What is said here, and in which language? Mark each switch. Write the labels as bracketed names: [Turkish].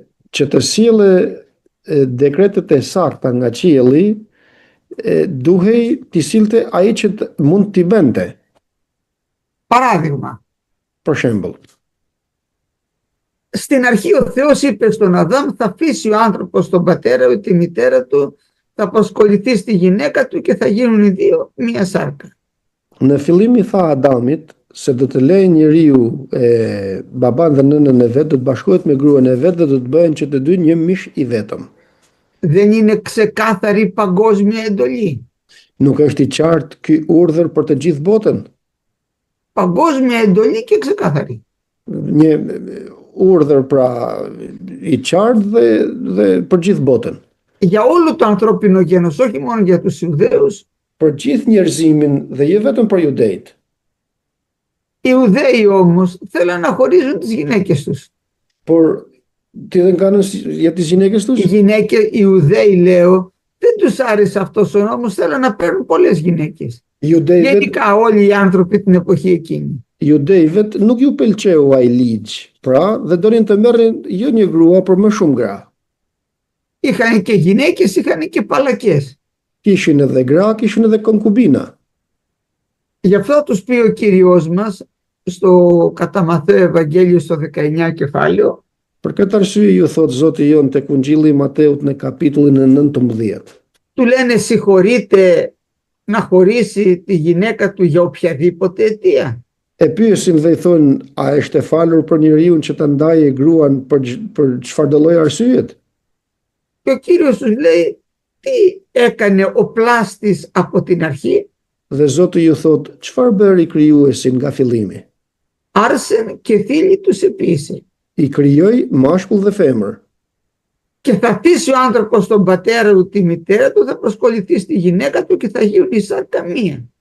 [Albanian] Që të sjellë dekretet e sakta nga qielli, duhej t'i sillte ai që mund t'i bënte. [Greek] Παράδειγμα, [Albanian] Për shembull, [Greek] στην αρχή ο Θεός είπε στον Αδάμ θα αφήσει ο άνθρωπος τον πατέρα του, τη μητέρα του, θα απασχοληθεί στη γυναίκα του και θα γίνουν οι δύο μία σάρκα. [Albanian] në fillim I tha Adamit se do të lejë njeriu baban dhe nënën e vet, do të bashkohet me gruan e vet dhe do të bëhen që të dy një mish I vetëm. [Greek] Δεν είναι ξεκάθαρη παγκόσμια εντολή. [Albanian] Nuk është I qartë ky urdhër për të gjithë botën. [Greek] Παγκόσμια εντολή και ξεκάθαρη. [Albanian] Një urdhër pra I qartë dhe për gjithë botën. [Greek] Για όλο το ανθρώπινο γένος, όχι μόνο για τους Ιουδαίους. [Albanian] Për gjithë njerëzimin dhe jo vetëm për judejt. [Greek] Οι Ιουδαίοι όμως θέλαν να χωρίζουν τις γυναίκες τους. [Albanian] Por ti [Greek] δεν κάνουν για τις γυναίκες τους. Οι γυναίκες, οι Ιουδαίοι λέω, δεν τους άρεσε αυτός ο νόμος, θέλαν να παίρνουν πολλές γυναίκες. Γενικά όλοι οι άνθρωποι την εποχή εκείνη. [Albanian] Judejvet nuk ju pëlqeu ai ligj, pra dhe donin të merrin jo një grua, por më shumë gra. [Greek] Είχαν και γυναίκες, είχαν και παλακές. [Albanian] Kishin edhe gra, kishin edhe konkubina. [Greek] Γι' αυτό τους πει ο Κύριος μας στο κατά Μαθαίο Ευαγγέλιο στο 19 κεφάλαιο. [Albanian] Për këtë arsye ju thot Zoti jon tek Ungjilli I Mateut në kapitullin e 19. [Greek] Του λένε συγχωρείτε να χωρίσει τη γυναίκα του για οποιαδήποτε αιτία. [Albanian] E pyesin dhe I thonë, a është e falur për njeriu që ta ndajë gruan për çfarëdo lloj arsyet? [Greek] Και ο Κύριος τους λέει τι έκανε ο πλάστης από την αρχή? [Albanian] Dhe Zoti ju thot, çfarë bëri krijuesi nga fillimi? [Greek] Άρσεν και θήλη τους επίησε. [Albanian] I krijoi mashkull dhe femër. [Greek] Και θα αφήσει ο άνθρωπος τον πατέρα του, τη μητέρα του, θα προσκοληθεί στη γυναίκα του και θα γίνουν η σάρκα μία.